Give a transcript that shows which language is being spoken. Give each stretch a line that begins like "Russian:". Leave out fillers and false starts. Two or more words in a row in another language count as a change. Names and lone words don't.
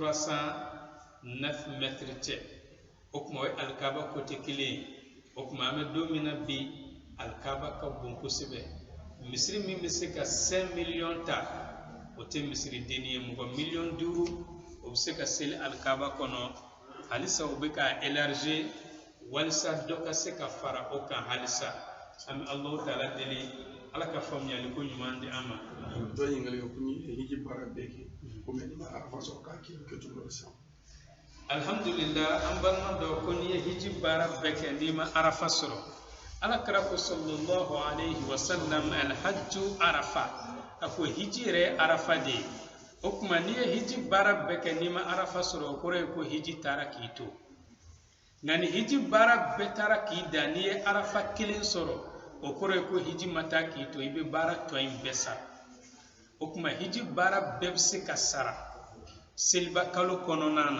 Bambara: 309 mètres cɛ o kuma o ye alikaba kote kelen ye o kuma an bɛ don min na bi alikaba ka bon kosɛbɛ misiri min bɛ se ka 5 millions ta o tɛ misiri denni ye mɔgɔ 5 millions o bɛ se ka seli alikaba kɔnɔ halisa o bɛ ka élargir walisa dɔ ka se ka fara o kan halisa an bɛ
Arabic: الله تعالى
Bambara: deli ala ka faamuyali ko ɲuman di an ma. dɔ ɲininkali kɛ ko ni hiji baara bɛɛ kɛ ko mɛ ni ma arafa sɔrɔ k'a kɛ cogo dɔ sisan. alhamdulillah an balima dɔ ko n'i ye hiji baara bɛɛ kɛ n'i ma arafa sɔrɔ alakira ko
Arabic: صلى الله عليه وسلم الحج عرفة
Bambara: a ko hiji yɛrɛ ye arafa de ye o kuma n'i ye hiji baara bɛɛ kɛ n'i ma arafa sɔrɔ o kɔrɔ ye ko hiji taara k'i to nka ni hiji baara bɛɛ taara k'i da n'i ye arafa kelen sɔrɔ o kɔrɔ ye ko hiji ma taa k'i to i bɛ baara tɔ in bɛɛ sara o kuma hiji baara bɛɛ bɛ se ka sara seliba kalo kɔnɔna na